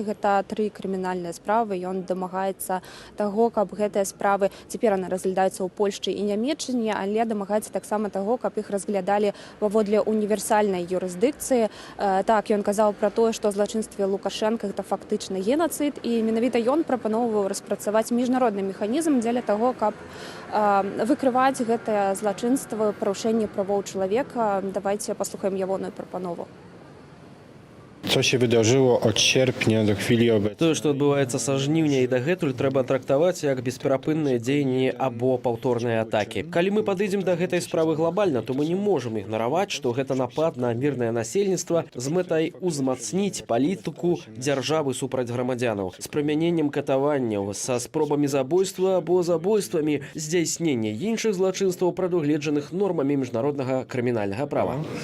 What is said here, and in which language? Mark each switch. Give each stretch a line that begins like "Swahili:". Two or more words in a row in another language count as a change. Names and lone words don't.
Belarusian: Гэта 3 крымінальныя справы. Ён дамагаецца таго, каб гэтыя справы, цяпер яны разглядаюцца ў Польшчы і Нямецчыне, але дамагаецца таксама таго, каб іх разглядалі паводле універсальнай юрысдыкцыі. Так, ён казаў пра тое, што злачынствы Лукашэнка гэта фактычна генацыд, і менавіта ён прапаноўваў распрацаваць міжнародны механізм дзеля таго, каб выкрываць гэтае злачынства, парушэнне правоў чалавека. Давайте паслухаем ягоную прапанову.
Polish: Co się wydarzyło od sierpnia do chwili obecnej?
Belarusian: Тое, што адбываецца са жніўня і дагэтуль, трэба трактаваць як бесперапынныя дзеянні або паўторныя атакі. Калі мы падыдзем да гэтай справы глобальна, то мы не можам ігнараваць, што гэта напад на мірнае насельніцтва з мэтай узмацніць палітыку дзяржавы супраць грамадзянаў, з прымяненнем катаванняў, са спробамі забойства або забойствамі, здзяйснення іншых злачынстваў, прадугледжаных нормамі міжнароднага крымінальнага права.